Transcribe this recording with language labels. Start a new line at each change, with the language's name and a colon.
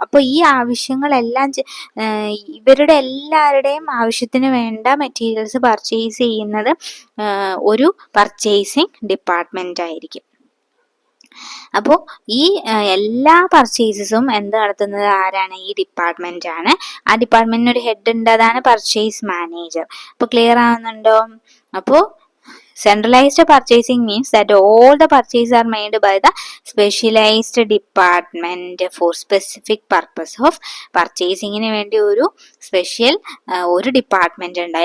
Malayalam: അപ്പോൾ ഈ ആവശ്യങ്ങളെല്ലാം ഇവരുടെ എല്ലാവരുടെയും ആവശ്യത്തിന് വേണ്ട മെറ്റീരിയൽസ് പർച്ചേസ് ചെയ്യുന്നത് ഒരു പർച്ചേസിങ് ഡിപ്പാർട്ട്മെന്റ് ആയിരിക്കും. അപ്പോൾ ഈ എല്ലാ പർച്ചേസസും എന്ത് നടത്തുന്നത് ആരാണ്, ഈ ഡിപ്പാർട്ട്മെന്റ് ആണ്. ആ ഡിപ്പാർട്ട്മെന്റിന് ഒരു ഹെഡ് ഉണ്ട്, അതാണ് പർച്ചേസ് മാനേജർ. അപ്പോൾ ക്ലിയർ ആവുന്നുണ്ടോ?
English: അപ്പോൾ centralized purchasing means that all the purchases are made by the specialized department for specific purpose of purchasing.
Malayalam: ന് വേണ്ടി ഒരു സ്പെഷ്യൽ ഒരു ഡിപ്പാർട്ട്മെന്റ് ഉണ്ട്.